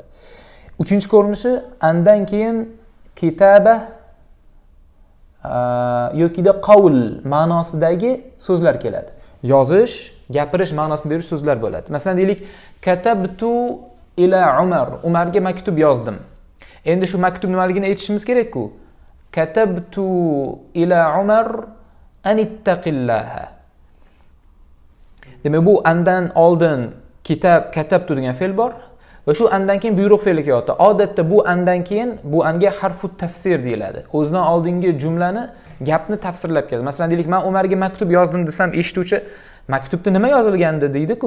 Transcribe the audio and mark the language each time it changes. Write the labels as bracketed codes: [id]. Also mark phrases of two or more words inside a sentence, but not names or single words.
[uz] Uchinchi ko'rinishi andan keyin kitaba yoki da qawl ma'nosidagi so'zlar keladi. Yozish, gapirish ma'nosini berish so'zlar bo'ladi. Masalan, deylik, [ar] كتبت إلى عمر. [uz] Umarga maktub yozdim. Endi shu maktub nimaligini aytishimiz kerak-ku. [ar] كتبت إلى عمر أن اتق الله. [uz] Demak, bu andan oldin katabtu degan fe'l bor va shu andan keyin buyruq fe'li kelyapti. Odatda bu andan keyin bu anga [ar] حرف تفسير [uz] deyiladi. O'zidan oldingi jumlani gapni tafsirlab keladi. Masalan, deylik, men Umarga maktub yozdim desam, eshituvchi maktubda nima yozilgandi deydi-ku.